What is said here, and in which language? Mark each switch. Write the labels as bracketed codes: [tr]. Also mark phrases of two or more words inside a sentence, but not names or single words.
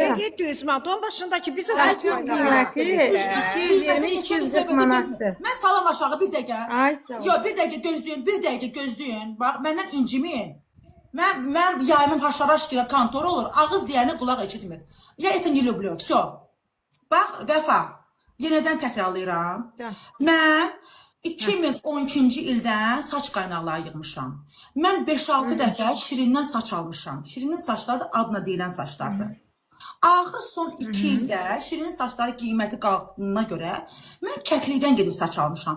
[az] yoxdur. 700 manat. Onun başındakı bizə Saç saç yox. qiyməti Qiyməti 220-240 manatdır. Mən salam aşağı bir dəqiqə. Ay sağ ol. Yox, bir dəqiqə gözləyin, bir dəqiqə gözləyin. Bax, məndən inciməyin. Mən yayımım haşaraş gilə kontor olur. Ağız deyəni qulaq eşitmir. [ru] Ya это не люблю. Всё. [az] Bax, Vəfa, yenədən təkrarlayıram. Mən 2012-ci ildən saç qaynaqları yığmışam. Mən 5-6 dəfə Şirindən saç almışam. Şirinin saçları da adına deyilən saçlardır. Axır son 2 ildə Şirinin saçları qiyməti qalxdığına görə mən kəklikdən gedib saç almışam.